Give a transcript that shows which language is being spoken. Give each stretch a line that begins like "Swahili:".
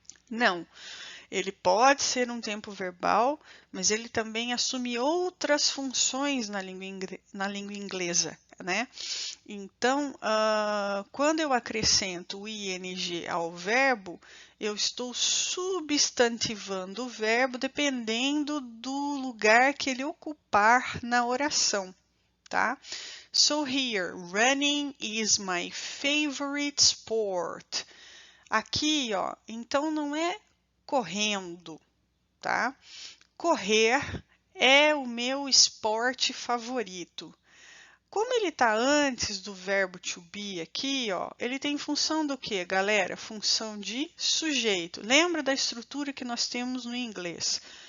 Portuguese: Não, ele pode ser um tempo verbal, mas ele também assume outras funções na língua inglesa, né? Então, quando eu acrescento o ing ao verbo, eu estou substantivando o verbo dependendo do lugar que ele ocupar na oração, tá?
English: So here, running is my favorite sport.
Portuguese: Aqui, ó, então não é correndo, tá? Correr é o meu esporte favorito. Como ele está antes do verbo to be aqui, ó, ele tem função do que, galera? Função de sujeito. Lembra da estrutura que nós temos no inglês?